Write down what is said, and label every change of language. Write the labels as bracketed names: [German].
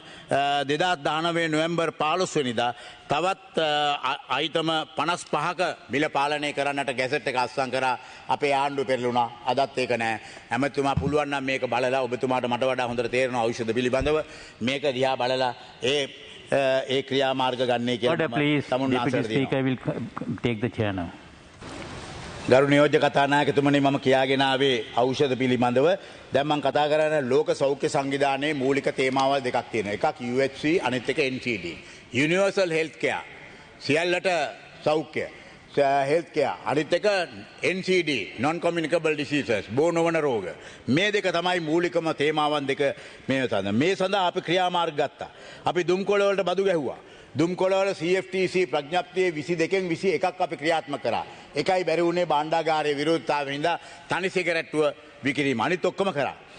[Sinhala] 2019 නොවැම්බර් 15 වෙනිදා තවත් අයිටම 55ක මිල පාලනය කරන්නට ගැසට් එක අත්සන් කරා අපේ ආණ්ඩුව පෙරළුණා. අදත් ඒක නෑ. ඇමතුමා පුළුවන් නම් මේක බලලා ඔබතුමාට මට වඩා හොඳට තේරෙන ඖෂධ පිළිබඳව මේක දිහා බලලා ඒ ක්‍රියාමාර්ග ගන්නේ කියලා [English] Order, please. Deputy Speaker will take the chair now. [Sinhala] ගරු නියෝජ්‍ය කතානායකතුමනි මම කියාගෙන ආවේ ඖෂධ පිළිබඳව. දැන් මම කතා කරන්නේ ලෝක සෞඛ්‍ය සංවිධානයේ මූලික තේමාවල් දෙකක් තියෙනවා. එකක් UHC අනිත් එක NCD. [English] Universal Health Care. [Sinhala] සියල්ලට සෞඛ්‍ය. [English] Health Care. [Sinhala] අනිත් එක NCD [English] Non Communicable Diseases. [Sinhala] බෝ නොවන රෝග. මේ දෙක තමයි මූලිකම තේමාවන් දෙක මේ සඳහා අපි ක්‍රියාමාර්ග ගත්තා. අපි දුම්කොළ වලට බදු ගැහුවා. දුම්කොළවල CFTC ප්‍රඥප්තියේ 22න් 21ක් අපි ක්‍රියාත්මක කරා. එකයි බැරි වුණේ භාණ්ඩාගාරයේ විරෝධතාවයෙන් හින්දා තනි සිගරට්ටුව විකිරීම. අනිත් ඔක්කොම කරා.